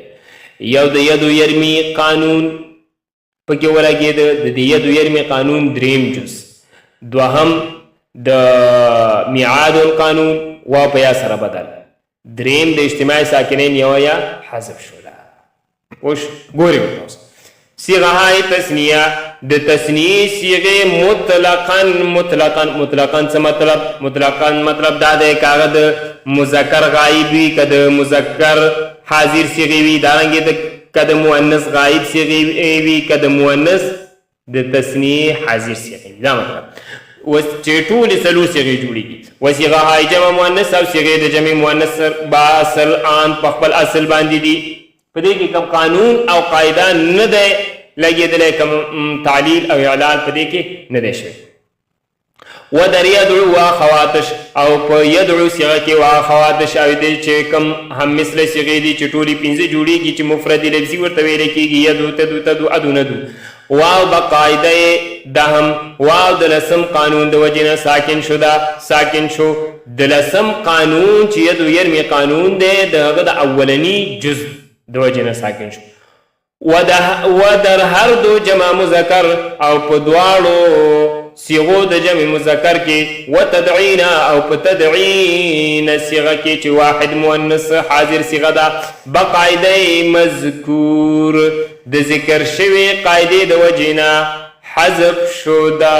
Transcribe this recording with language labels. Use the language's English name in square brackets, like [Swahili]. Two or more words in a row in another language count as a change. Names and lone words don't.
[Pashto] یو د یدو یرمی قانون پکې ولګېده. د دې یدو یرمی قانون دریم جز. دوهم د میعاد القانون واو په یا سره بدل. دریم د اجتماع ساکنین یوه یا حذف شوله. اوس ګورئ [Persian] اوس صیغه های تثنیه [Pashto] د تثنیې صیغې مطلقاً څه مطلب؟ مطلقاً مطلب دا دی که هغه د مذکر غایب وي که د مذکر حاضر صیغې وي دارنګې که د مؤنث غایب صیغې وي که د مؤنث د تثنیې حاضر صیغې وي. دا مطلب اوس چې ټولې څلور صیغې جوړېږي. [Persian] و صیغه های جمع مؤنث [Pashto] او صیغې د جمع مؤنث [Persian] با اصل آن [Pashto] په خپل اصل باندې دي. په دې کې کوم قانون او قاعده نه دی لګېدلی، کوم تعلیل او اعلال په دې کې نه دی شوی. [Persian] و در یدعو واخواتش [Pashto] او په یدعو صیغه کې واخواتش او دې چې کوم هم مثله صیغې دي چې ټولې پنځه جوړېږي چې مفرد لفظي ورته ویلی کېږي. [Arabic] یدعو تدعو تدعو ادو ندو. [Pashto] واو بقاعده دهم واو د لسم قانون د وجې نه ساکن شو. دا ساکن شو د لسم قانون چې یدو یرمی قانون دی د هغه د اولني جز د وجې نه ساکن شو. [Persian] و در هر دو جمع مذکر [Pashto] او په دواړو صیغو د جمع مذکر کې و تدعین او په تدعین صیغه کې چې واحد مؤنث حاضر صیغه ده بقاعده مذکور د ذکر شوی قاعده د وجې نه حذف شو.